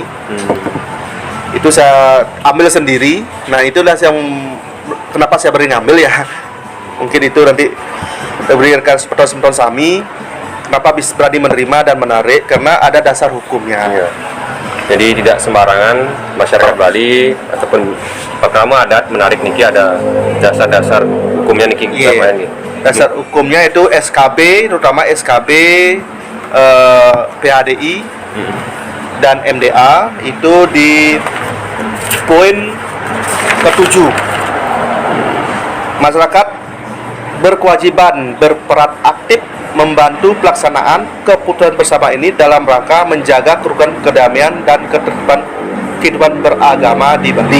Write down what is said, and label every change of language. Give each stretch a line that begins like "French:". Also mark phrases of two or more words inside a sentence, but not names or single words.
Indonesian: Itu saya ambil sendiri. Nah, itulah yang kenapa saya berani ngambil ya. Mungkin itu nanti berikan sepotong Sami. Kenapa bisa berani menerima dan menarik? Karena ada dasar hukumnya. Jadi tidak sembarangan masyarakat Bali ataupun pekrama adat menarik niki, ada dasar-dasar hukumnya niki. Dasar hukumnya itu SKB, terutama SKB PHDI dan MDA itu di poin ke-7. Masyarakat berkewajiban berperan aktif membantu pelaksanaan keputusan bersama ini dalam rangka menjaga kerukunan, kedamaian dan ketertiban kehidupan beragama di Bali.